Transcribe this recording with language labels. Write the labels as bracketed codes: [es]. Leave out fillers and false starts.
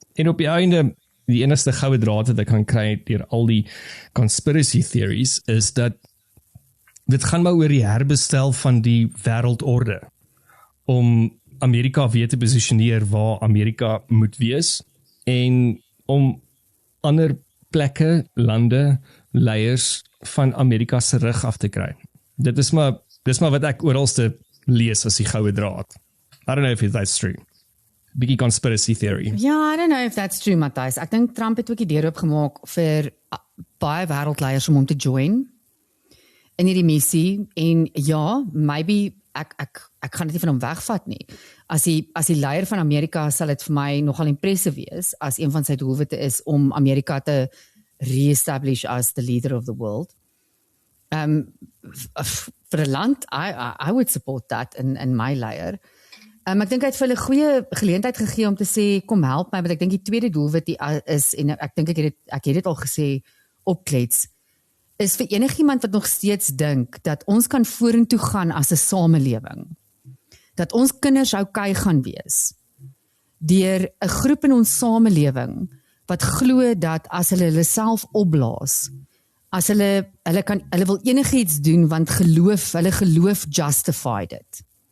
[af] En op die einde, die enigste goue draad wat ek kan kry deur al die conspiracy theories is dat dit gaan maar oor die herbestel van die wêreldorde, om Amerika weer te posisioneer waar Amerika moet wees, en om ander plekke, lande, leiers van Amerika se rug af te kry. Dis maar wat ek oralste lees as die goue draad. [en] I don't know if that's true. Biggie conspiracy theory. Ja, I don't know if that's true, Matthys. [af] Ek dink Trump het ook die deur oopgemaak vir baie wêreldleiers om hom te join in hierdie missie, en ja, [en] maybe [af] ek gaan dit nie van hom wegvat nie. As die leier van Amerika sal dit vir my nogal impressive wees, as een van sy doelwitte is om Amerika te re-establish [en] as the leader of the world. [af] Vir 'n land, [en] I would support that in my leier. [af] Ek dink hy het vir hulle goeie geleentheid gegee om te sê, kom help my, want ek dink die tweede doelwit is, en ek dink ek het dit al gesê, opklets, is vir enigiemand wat nog steeds dink dat ons kan vorentoe gaan as 'n samelewing, dat ons kinders okay gaan wees deur 'n groep in ons samelewing wat glo dat as hulle self opblaas, as hulle wil enigiets doen want hulle geloof justify dit.